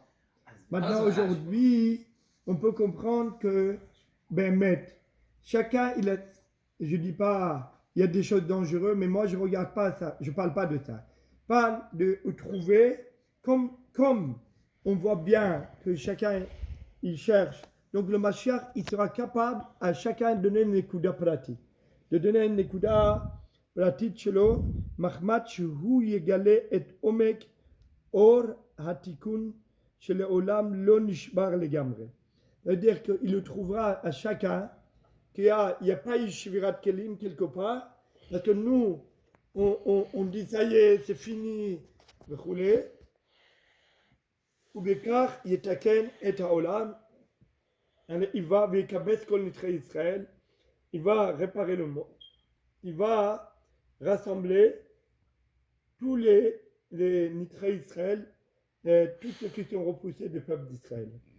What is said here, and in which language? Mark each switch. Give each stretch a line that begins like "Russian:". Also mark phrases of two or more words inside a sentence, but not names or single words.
French: Maintenant aujourd'hui, on peut comprendre que chacun il a, je dis pas il y a des choses dangereuses, mais moi je regarde pas ça, je parle pas de ça. Je parle de trouver comme on voit bien que chacun il cherche. Donc le Mashiach, il sera capable à chacun de donner une nekuda pratique. De donner une nekuda pratique
Hebrew: שלו, מחמת שהוא יגלה את עומק אור התיקון של עולם לא נשבר לגמרי.
French: C'est-à-dire qu'il le trouvera à chacun qu'il n'y a pas eu
Hebrew: שבירת כלים
French: quelque part, parce que nous, on dit ça y est, c'est fini, ou
Hebrew: בכך יתקן את העולם.
French: Il va avec
Hebrew: כל נדחי ישראל,
French: il va réparer le monde, il va rassembler tous les
Hebrew: נדחי ישראל,
French: tous ceux qui sont repoussés du peuple d'Israël.